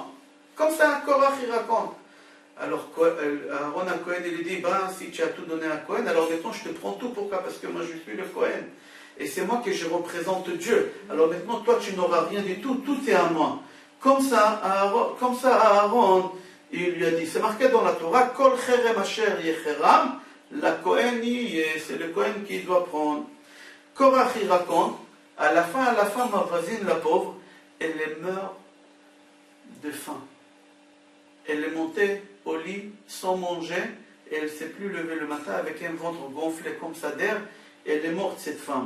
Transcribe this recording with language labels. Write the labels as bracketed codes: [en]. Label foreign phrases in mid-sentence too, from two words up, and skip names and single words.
[fr] Comme ça, Korach, il raconte. Alors Aaron à Cohen, il lui dit, ben, si tu as tout donné à Cohen, alors maintenant je te prends tout. Pourquoi? Parce que moi je suis le Cohen. Et c'est moi que je représente Dieu. Alors maintenant, toi, tu n'auras rien du tout. Tout est à moi. Comme ça, Aaron, il lui a dit, c'est marqué dans la Torah, [he] כל חרם אשר יחרם, [fr] la Cohen, c'est le Cohen qui doit prendre. Korach, il raconte, à la fin, ma voisine, la pauvre, elle meurt de faim. Elle est montée au lit sans manger, et elle ne s'est plus levée le matin avec un ventre gonflé comme ça d'air, et elle est morte, cette femme.